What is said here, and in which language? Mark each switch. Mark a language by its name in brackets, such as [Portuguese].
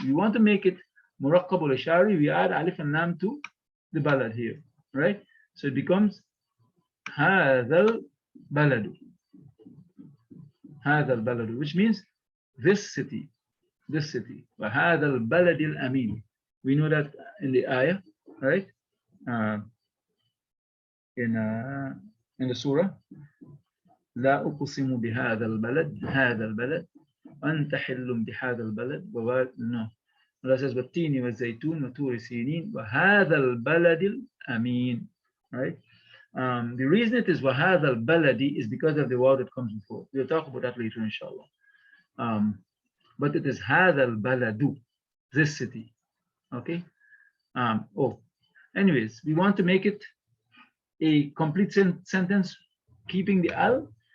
[English] We want to make it muraqqab al-ishari. We add alif and lam to the balad here, right? So it becomes [Arabic] هذا البلد. هذا البلد, [English] which means this city. This city. [Arabic] وهذا البلد الأمين. [English] We know that in the ayah, right? In the surah, [Arabic] لا أقسم بهذا البلد, هذا البلد, أنت حل بهذا البلد, no. [English] Allah says, [Arabic] والتين والزيتون وطور سينين وهذا البلد الأمين, right? [English] The reason it is [Arabic] وهذا البلد [English] is because of the word that comes before. We'll talk about that later, inshallah. But it is [Arabic] هذا البلد, [English] this city, okay? Anyways, we want to make it a complete sentence, keeping the al.